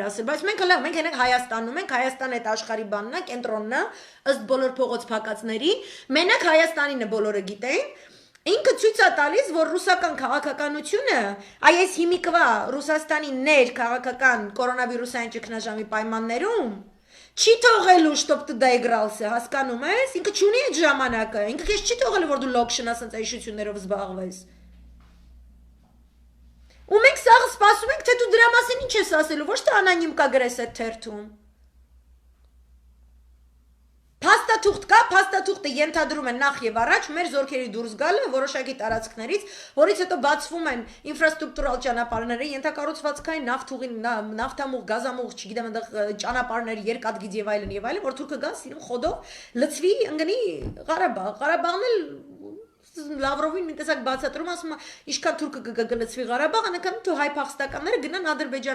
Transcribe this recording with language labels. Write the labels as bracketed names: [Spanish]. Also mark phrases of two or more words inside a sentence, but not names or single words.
[Armenian] ասել, բայց մենք հենց ենք Հայաստանում ենք, Հայաստանը այդ աշխարհի բանն է, կենտրոնն է, ըստ բոլոր փողոց փակածների, մենակ Հայաստանին է բոլորը գիտեն։ Ինքը ցույց է տալիս, որ ռուսական քաղաքականությունը, այս հիմիկվա Ռուսաստանի ներ քաղաքական կորոնավիրուսային ճգնաժամի պայմաններում չի թողելու, [Russian] чтоб ты доигрался, [Armenian] հասկանում ես, ինքը չունի այդ ժամանակը, ինքը քեզ չի թողելու, որ դու լոքշն ասած այշություններով զբաղվես։ Ու մենք սաղ սպասում ենք, թե դու դրա մասին ինչ ես ասելու, ոչ թե անանիմ կա գրես այդ թերթում։ Փաստաթուղթ կա, փաստաթուղթը ենթադրում են նախ եւ առաջ մեր զորքերի դուրս գալը որոշակի տարածքներից, որից հետո բացվում են ինֆրաստրուկտուրալ ճանապարհները, ենթակառուցվածքային նավթամուղ, գազամուղ, չգիտեմ, այնտեղ ճանապարհներ, երկաթգիծ եւ այլն, որ թուրքը գա, սիրուն խոդով լցվի, ընկնի Ղարաբաղ։ Ղարաբաղն էլ Լավրովին մի տեսակ բացատրում ասում է, ինչքան թուրքը կլցվի Ղարաբաղ, այնքան თუ հայ փախստականները գնան Ադրբեջան